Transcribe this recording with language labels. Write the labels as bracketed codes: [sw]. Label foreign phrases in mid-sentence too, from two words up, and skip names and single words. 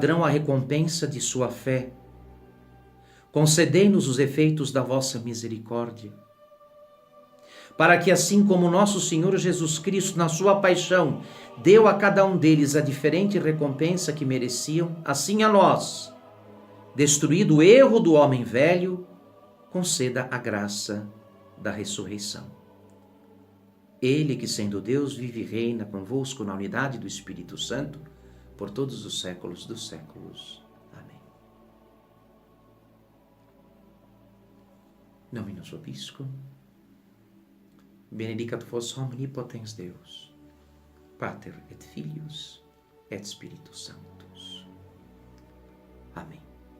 [pt] a recompensa de sua fé, concedei-nos os efeitos da vossa misericórdia, para que assim como nosso Senhor Jesus Cristo, na sua paixão, deu a cada um deles a diferente recompensa que mereciam, assim a nós, destruído o erro do homem velho, conceda a graça da ressurreição. Ele que, sendo Deus, vive e reina convosco na unidade do Espírito Santo, por todos os séculos dos séculos. Amém. [la] Dominus vobiscum, benedicat vos omnipotens Deus, Pater et Filius et Spiritus Sanctus. [pt] Amém.